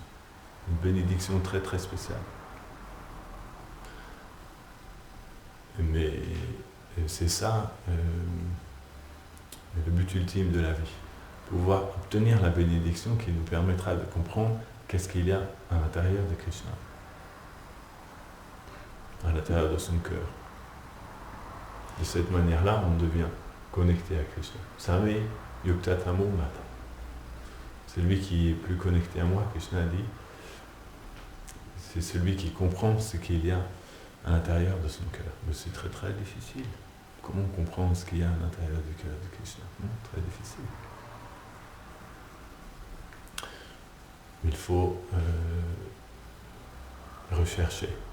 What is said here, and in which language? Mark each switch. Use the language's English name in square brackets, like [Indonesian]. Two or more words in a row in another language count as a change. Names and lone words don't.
[French] Une bénédiction très très spéciale. Mais c'est ça le but ultime de la vie. Pouvoir obtenir la bénédiction qui nous permettra de comprendre qu'est-ce qu'il y a à l'intérieur de Krishna. À l'intérieur de son cœur. De cette manière-là, on devient connecté à Krishna. [Sanskrit] समे युक्त तमो मत. [French] Celui qui est plus connecté à moi, Krishna dit, c'est celui qui comprend ce qu'il y a à l'intérieur de son cœur. Mais c'est très très difficile. Comment comprendre ce qu'il y a à l'intérieur du cœur de Krishna? Non, très difficile. Il faut rechercher.